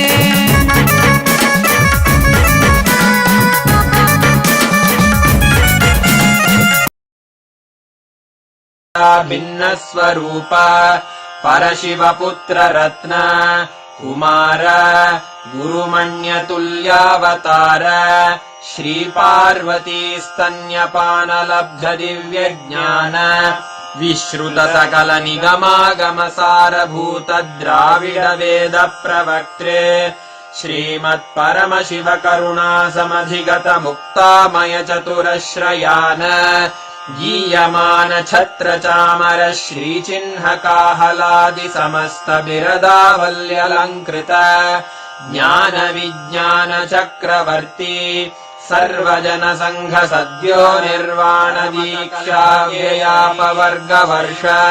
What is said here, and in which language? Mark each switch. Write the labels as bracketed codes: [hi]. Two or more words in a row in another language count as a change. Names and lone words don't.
[sa] ಭಿನ್ನ ಸ್ವರೂಪ ಪರಶಿವಪುತ್ರ ರತ್ನ ಕುಮಾರ ಗುರುಮಣ್ಯ ತುಲ್ಯಾವತಾರ ಶ್ರೀ ಪಾರ್ವತಿ ಸ್ತನ್ಯಪಾನ ಲಬ್ಧ ದಿವ್ಯ ಜ್ಞಾನ ವಿಶ್ರುತ ಸಕಲ ನಿಗಮಾಗಮ ಸಾರಭೂತ ದ್ರಾವಿಡ ವೇದ ಪ್ರವಕ್ತ್ರೆ ಶ್ರೀಮತ್ ಪರಮಶಿವ ಕರುಣಾ ಸಮಧಿಗತ ಮುಕ್ತಾಮಯ ಚತುರಶ್ರಯಾನ ಗೀಯಮಾನ ಛತ್ರ ಚಾಮರ ಶ್ರೀ ಚಿಹ್ನ ಕಾಹಲಾದಿ ಸಮಸ್ತ ಬಿರದಾವಲ್ಯಲಂಕೃತ ಜ್ಞಾನ ವಿಜ್ಞಾನ ಚಕ್ರವರ್ತಿ ಸರ್ವಜನ ಸಂಘ ಸದ್ಯೋ ನಿರ್ವಾಣ ದೀಕ್ಷಾ ವ್ಯಯಾಪವರ್ಗ ವರ್ಷ